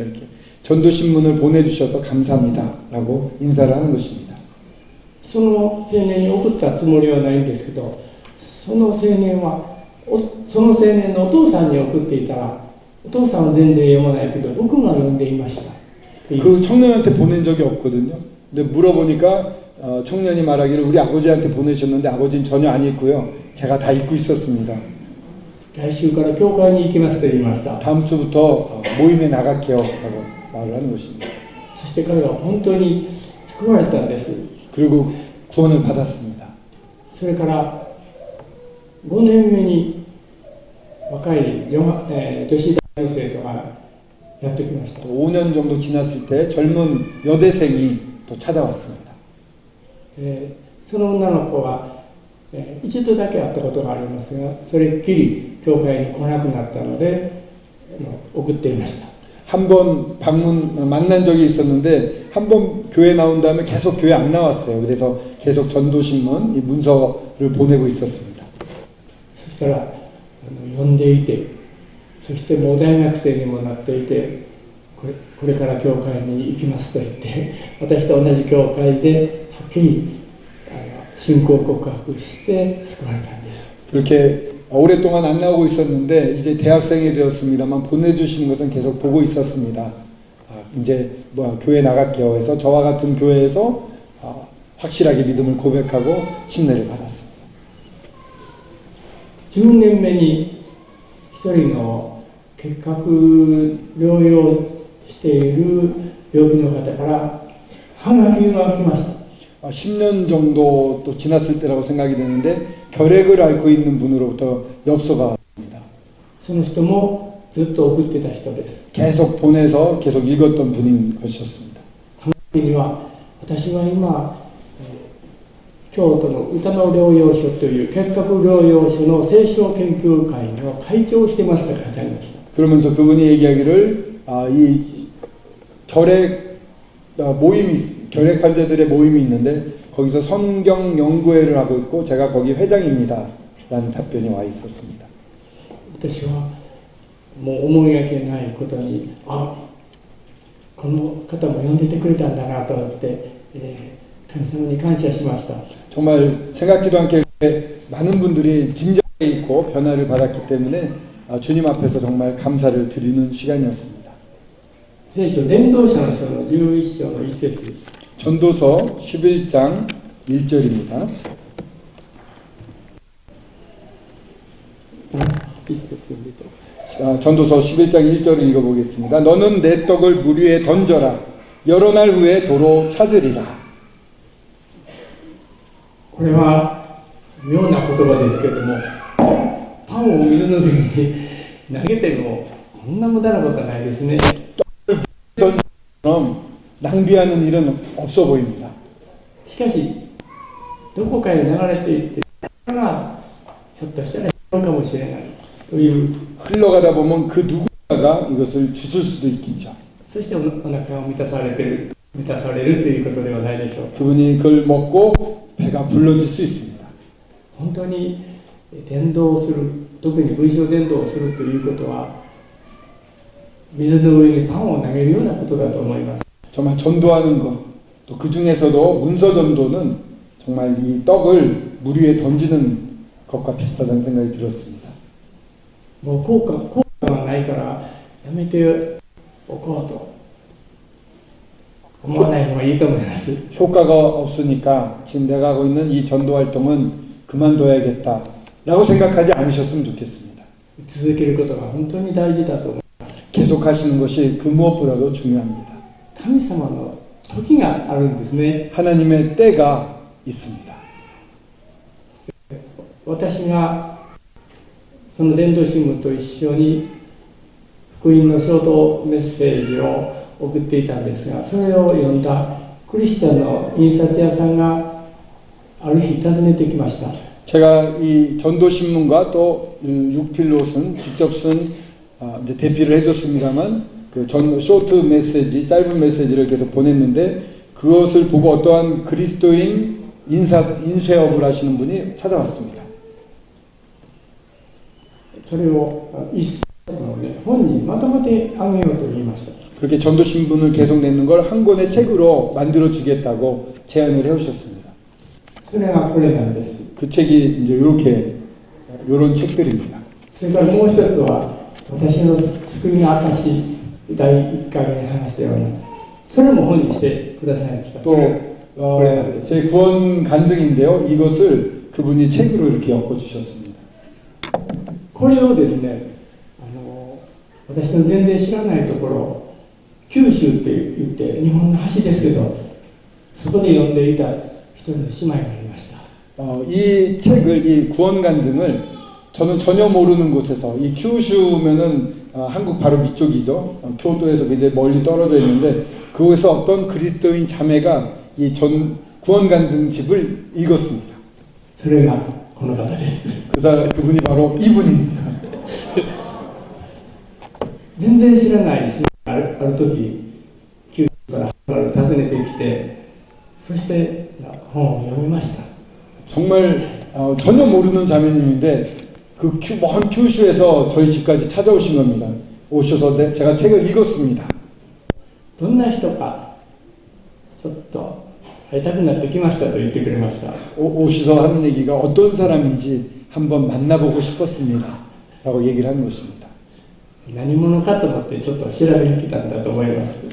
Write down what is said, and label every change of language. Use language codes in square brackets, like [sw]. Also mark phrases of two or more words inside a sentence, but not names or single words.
[ko] 이렇게 전도 신문을 보내주셔서 감사합니다라고 인사를 하는 것입니다. [ja] その青年に送ったつもりはないんですけど、その青年のお父さんに送っていたら、お父さんは全然読まないけど僕が読んでいました。 [ko] 그 청년한테 보낸 적이 없거든요. 근데 물어보니까 청년이 말하기를 우리 아버지한테 보내셨는데 아버지는 전혀 안 읽고요. 제가 다 읽고 있었습니다. [ja] 来週から教会に行きますと言いました。 [ko] 다음 주부터 모임에 나갈게요 라고 말을 하는 것입니다. [ja] そして彼は本当に救われたんです。 [ko] 그리고 구원을 받았습니다. [ja] それから5年目に若い女子大学生とかやってきました。 [ko] 5년 정도 지났을 때 젊은 여대생이 또 찾아왔습니다. [ja] その女の子は一度だけ会ったことがありますが、それっきり教会に来なくなったので送っていました。 [ko] 한 번 만난 적이 있었는데 한 번 교회 나온 다음에 계속 교회 안 나왔어요. 그래서 계속 전도신문 이 문서를 보내고 있었습니다. [ja] そしたら読んでいて、そしてもう大学生にもなっていて、これから教会に行きますと言って私と同じ教会ではっきり信仰告白して救われたんです。 [ko] 그렇게 오랫동안 안 나오고 있었는데 이제 대학생이 되었습니다만 보내주시는 것은 계속 보고 있었습니다. 이제 교회 나갈게요 해서 저와 같은 교회에서 확실하게 믿음을 고백하고 침례를 받았습니다. [ja] 10 年目に一人の結核療養している病気の方からハガキが来ました。 [ko] 10년 정도 또 지났을 때라고 생각이 되는데 결핵을 앓고 있는 분으로부터 엽서가 왔습니다. [ja] その人もずっと送ってた人です。 [ko] 계속 보내서 계속 읽었던 분인 것이었습니다. [ja] ハガキには私は今京都の歌の療養所という結核療養所の聖書研究会の会長をしてますと書いてありました。 [ko] 그러면서 그분이 얘기하기를 이 결핵 환자들의 모임이 있는데 거기서 성경 연구회를 하고 있고 제가 거기 회장입니다 라는 답변이 와 있었습니다. [ja] 私はもう思いがけないことにこの方も呼んでてくれたんだなと思って、神様に感謝しました。 [ko] 정말 생각지도 않게 많은 분들이 진정에 있고 변화를 받았기 때문에 주님 앞에서 정말 감사를 드리는 시간이었습니다. [ja] 聖書伝道者の書の11章の1節 [ko] 전도서 11장 1절입니다. [ja] 1 節読んでと [ko] 전도서 11장 1절을 읽어보겠습니다. 너는 내 떡을 물 위에 던져라. 여러 날 후에 도로 찾으리라. [ja] これは妙な言葉ですけども、パンを水の上に投げてもこんな無駄なことはないですね。 [ko] 낭비하는 일은 없어 보입니다. [ja] しかしどこかへ流れていってがひょっとしたら必要かもしれないという [ko] 흘러가다 보면 그 누군가가 이것을 주술 수도 있겠죠. [ja] そしてお腹を満たされるということではないでしょう。 [ko] 그분이 그걸 먹고 배가 불러질 수 있습니다. [ja] 本当に伝道をする、特に文章伝道をするということは水の上にパンを投げるようなことだと思います。 [ko] 정말 전도하는 것, 또 그 중에서도 문서 전도는 정말 이 떡을 물 위에 던지는 것과 비슷하다는 생각이 들었습니다. [ja] もう効果がないからやめておこうと思わない方がいいと思います。 [ko] 효과가 없으니까 지금 내가 하고 있는 이 전도 활동은 그만둬야겠다 라고 생각하지 않으셨으면 좋겠습니다. [ja] 続けることが本当に大事だと思います。 [ko] 계속하시는 것이 그 무엇보다도 중요합니다. [ja] 神様の時があるんですね。 [ko] 하나님의 때가 있습니다. [ja] 私がその伝道新聞と一緒に福音のショートメッセージを送っていたんですが、それを読んだクリスチャンの印刷屋さんがある日訪ねてきました。 [ko] 제가 이 전도신문과 또 육필로 직접 쓴 이제 대피를 해줬습니다만 쇼트 메시지, 짧은 메시지를 계속 보냈는데 그것을 보고 어떠한 그리스도인 인쇄업을 하시는 분이 찾아왔습니다. [ja] それを一冊の、ね、本にまとめてあげようと言いました。 [ko] 그렇게 전도신문을 계속 내는 걸 한 권의 책으로 만들어 주겠다고 제안을 해오셨습니다. [ja] それがこれなんです。 [ko] 그 책이 이제 요런 책들입니다. [ja] それからもう一つは私の救いの証第1回目に話したようにそれも本にしてくださいました。 [ko] 또 제 구원 간증인데요. 이것을 그분이 책으로 이렇게 엮어주셨습니다. [ja] これをですね私の全然知らないところ九州って言って日本の橋ですけどそこで読んでいた一人の姉妹がいました。 [ko] 이 책을 이 구원 간증을 저는 전혀 모르는 곳에서 이 큐슈면은 한국 바로 밑쪽이죠. 교도에서 굉장히 멀리 떨어져 있는데 그곳에서 어떤 그리스도인 자매가 이 구원 간증 집을 읽었습니다. [ja] それがこの方です。 [ko] 그분이 바로 이분입니다. [ja] 全然知らない姉妹がある時九州から訪ねてきてそして本を読みました。 [ko] 정말 전혀 모르는 자매님인데 먼 큐슈에서 저희 집까지 찾아오신 겁니다. 오셔서 제가 책을 읽었습니다. [ja] どんな人かちょっと会いたくなってきましたと言ってくれました。 [ko] 오셔서 하는 얘기가 어떤 사람인지 한번 만나보고 싶었습니다. 라고 얘기를 하는 것입니다. [ja] 何者かと思ってちょっと調べに来たんだと思います。